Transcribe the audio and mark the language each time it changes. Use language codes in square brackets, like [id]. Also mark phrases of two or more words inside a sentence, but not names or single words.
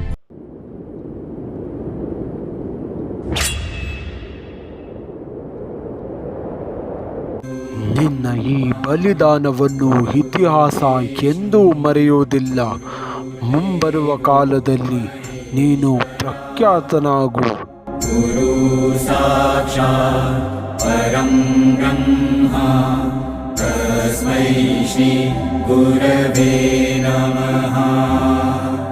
[kn] ನಿನ್ನ ಈ ಬಲಿದಾನವನ್ನು ಇತಿಹಾಸ ಎಂದೂ ಮರೆಯುವುದಿಲ್ಲ. ಮುಂಬರುವ ಕಾಲದಲ್ಲಿ ನೀನು ಪ್ರಖ್ಯಾತನಾಗು. [sa] ಗುರು ಸಾಕ್ಷಾತ್ ಪರಂ ಬ್ರಹ್ಮ ತಸ್ಮೈ ಶ್ರೀ ಗುರವೇ ನಮಃ.